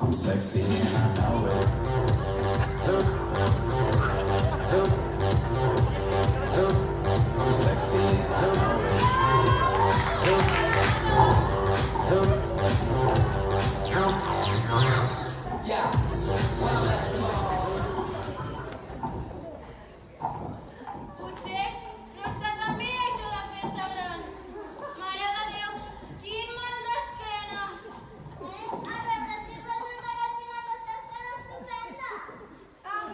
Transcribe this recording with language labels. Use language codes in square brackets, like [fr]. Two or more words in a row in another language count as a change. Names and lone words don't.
[en] I'm sexy and I know it. I'm sexy and I know it. Yeah. [ca] Potser no està tan bé això de fer-se gran. Mare de Déu, quin mal d'esquena. A veure si resulta que al final no estàs tan estupenda.